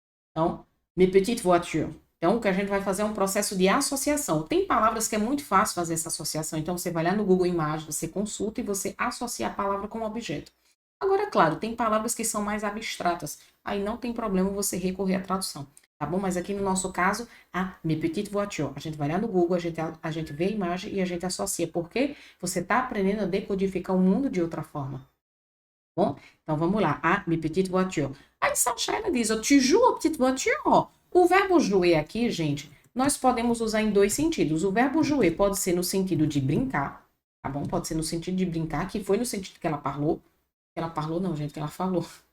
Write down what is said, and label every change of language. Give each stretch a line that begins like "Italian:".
Portuguese: Então,
French: mes petites voitures.
Portuguese: Então, o que a gente vai fazer é um processo de associação. Tem palavras que é muito fácil fazer essa associação. Então, você vai lá no Google Imagens, você consulta e você associa a palavra com o objeto. Agora, claro, tem palavras que são mais abstratas. Aí não tem problema você recorrer à tradução. Tá bom? Mas aqui no nosso caso, a
French: mes petites voitures.
Portuguese: A gente vai lá no Google, a gente vê a imagem e a gente associa. Porque você está aprendendo a decodificar o mundo de outra forma. Bom, então vamos lá. A
French: mes petites voitures.
Portuguese: Aí Sacha, ela diz, ó,
French: tu joues aux petites voitures,
Portuguese: ó. O verbo jouer aqui, gente, nós podemos usar em dois sentidos. O verbo jouer pode ser no sentido de brincar, tá bom? Pode ser no sentido de brincar, que foi no sentido que ela falou. Que ela falou, não, gente, que ela falou.